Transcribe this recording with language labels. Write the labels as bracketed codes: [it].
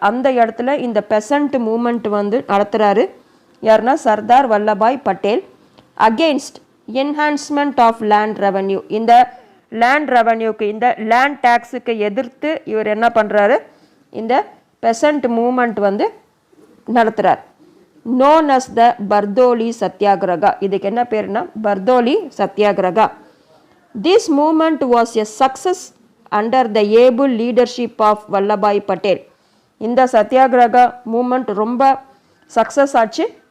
[ta] அந்த இடத்துல இந்த பெசன்ட் மூமெண்ட் வந்து நடத்துகிறாரு. யாருன்னா Sardar Vallabhbhai Patel. [en] against enhancement of land revenue, [ta] இந்த லேண்ட் ரெவன்யூக்கு, இந்த லேண்ட் டேக்ஸுக்கு எதிர்த்து இவர் என்ன பண்ணுறாரு, இந்த பெசன்ட் மூமெண்ட் வந்து நடத்துகிறார். [en] known as the Bardoli satyagraha. [ta] இதுக்கு என்ன பேருனா Bardoli satyagraha. [en] This movement was a success under the able leadership of Vallabhbhai Patel. [ta] இந்த சத்தியாகிரகா மூமெண்ட் ரொம்ப சக்ஸஸ் ஆச்சு.